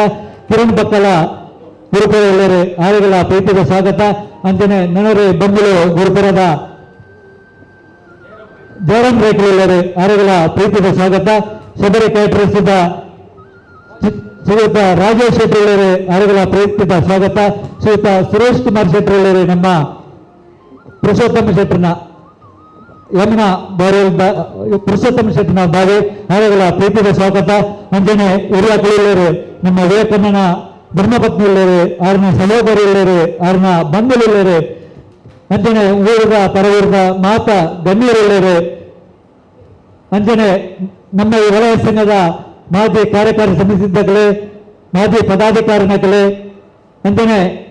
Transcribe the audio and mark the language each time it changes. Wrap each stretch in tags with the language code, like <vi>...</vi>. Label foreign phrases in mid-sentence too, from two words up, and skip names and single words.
<kn>ಕಿರಣ್ ಬಕ್ಕಲ ಗುರುಪುರ ಅವರಿಗೆಲ್ಲ ಪ್ರೀತಿಯ ಸ್ವಾಗತ.</kn> <tcy>ಅಂಜನೆ ನನರೆ ಬಂಗುಳು</tcy> <kn>ಗುರುಪುರದ ಜಯರಾಮ್ ರೇಖೆಲ್ಲರು ಅವರಿಗೆಲ್ಲ ಪ್ರೀತಿಯ ಸ್ವಾಗತ. ಶಬರಿ ಕೈಪಡಿಸಿದ ಶ್ರೀಯುತ ರಾಜೇಶ್ ಶೆಟ್ಟಿ ಅವರಿಗೆಲ್ಲ ಪ್ರೀತಿಯ ಸ್ವಾಗತ. ಶ್ರೀಯುತ ಸುರೇಶ್ ಕುಮಾರ್ ಶೆಟ್ಟಿ ನಮ್ಮ ಪುರುಷೋತ್ತಮ ಶೆಟ್ಟಿನ ಯಮುನಾ ಬಾರಿ ಪುರುಷೋತ್ತಮ ಶೆಟ್ಟಿನ ಬಾವಿ ಅವರಿಗೆಲ್ಲ ಪ್ರೀತಿಯ ಸ್ವಾಗತ.</kn> <tcy>ಅಂಜನೆ ಹಿರಿಯ ಕುಳಿಯರು ನಮ್ಮ ವಿವೇಕಣ್ಣನ ಧರ್ಮಪತ್ನಿ ಅವ್ರನ್ನ ಸಹೋದರಿ ಅವ್ರನ್ನ ಬಂಧುಗಳು ಅಂಜನೆ ಊರದ ಪರವೂರದ ಮಾತ ಗಣ್ಯರು ಅಂಜನೆ ನಮ್ಮ ಈ ವಲಯ ಸಂಘದ ಮಾಜಿ ಕಾರ್ಯಕಾರಿ ಸಮಿತಿಗಳೇ ಮಾಜಿ ಪದಾಧಿಕಾರಿಗಳೇ ಅಂಜನೆ</tcy>